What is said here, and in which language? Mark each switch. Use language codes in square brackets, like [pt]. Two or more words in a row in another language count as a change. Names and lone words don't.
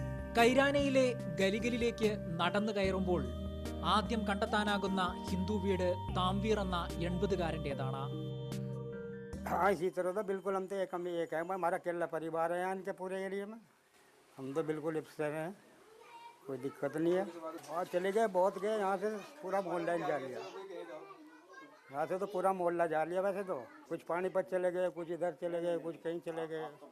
[ml] കൈരാനയിലെ ഗലിഗലിലേക്ക് നടന്നു കയറുമ്പോൾ ആദ്യം കണ്ടെത്താനാകുന്ന ഹിന്ദു വീട് താംവീർ എന്ന 80-കാരൻ്റേതാണ്. [hi] हाँ इसी तरह तो बिल्कुल हम तो एक है हमारा अकेला परिवार है यहाँ के पूरे एरिया में. हम तो बिल्कुल इफ्सर हैं, कोई दिक्कत नहीं है. और चले गए बहुत गए, यहाँ से पूरा मोहल्ला जा लिया. यहाँ से तो पूरा मोहल्ला जा लिया. वैसे तो कुछ पानीपत चले गए, कुछ इधर चले गए, कुछ कहीं चले गए.